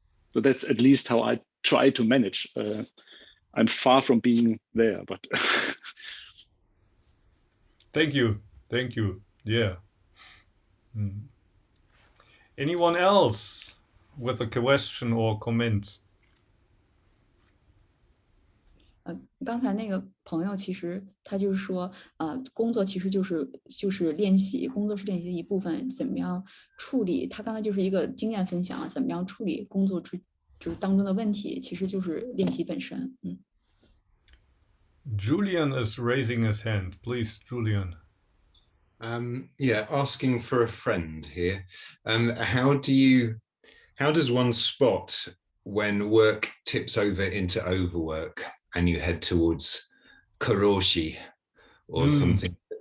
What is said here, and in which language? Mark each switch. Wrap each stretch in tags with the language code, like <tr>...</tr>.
<en>So that's at least how I try to manage. I'm far from being there, but Thank you. Thank you. Yeah. Anyone else with a question or comment?</en> <zh>刚才那个朋友其实他就是说，工作其实就是练习，工作是练习的一部分，怎么样处理？他刚才就是一个经验分享，怎么样处理工作就是当中的问题，其实就是练习本身。</zh> <en>Julian is raising his hand. Please, Julian. Yeah, asking for a friend here. How does one spot when work tips over into overwork and you head towards karoshi or something?</en>